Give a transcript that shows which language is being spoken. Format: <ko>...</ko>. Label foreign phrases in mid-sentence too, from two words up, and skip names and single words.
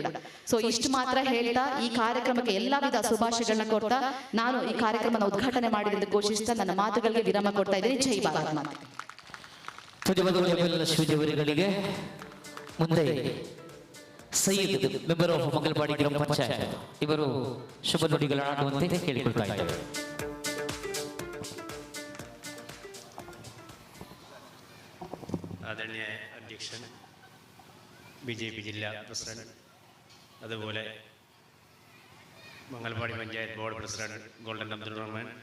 <kn>ಸೊ ಇಷ್ಟು ಮಾತ್ರ ಹೇಳ್ತಾ ಈ ಕಾರ್ಯಕ್ರಮಕ್ಕೆ ಎಲ್ಲಾ ವಿಧ ಶುಭಾಶಯಗಳನ್ನ ಕೊಡ್ತಾ ನಾನು ಈ ಕಾರ್ಯಕ್ರಮ ಉದ್ಘಾಟನೆ ಮಾಡಿದ ಘೋಷಿಸ್ತಾ ನನ್ನ ಮಾತುಗಳಿಗೆ ವಿರಾಮ ಕೊಡ್ತಾ ಇದ್ದೀನಿ. ಜೈ ಭಾರತ್ ಮಾತೆ. ಶಿವಜವರಿಗಳಿಗೆ ಮುಂದೆ ಸೈಯದ್</kn> <en>member of</en> <kn>ಮಂಗಲಪಾಡಿ ಗ್ರಾಮ ಪಂಚಾಯತ್ ಇವರು ಶುಭ ನುಡಿಗಳನ್ನಾಡುವಂತೆ ಕೇಳಿಕೊಳ್ತಾ ಇದ್ದಾರೆ.</kn> <ml>ആദരണീയ അധ്യക്ഷൻ, BJP ജില്ലാ പ്രസിഡന്റ്, അതുപോലെ മംഗലപാടി പഞ്ചായത്ത് ബോർഡ് പ്രസിഡന്റ് ഗോൾഡൻ അബ്ദുൾ റഹ്മാൻ,</ml>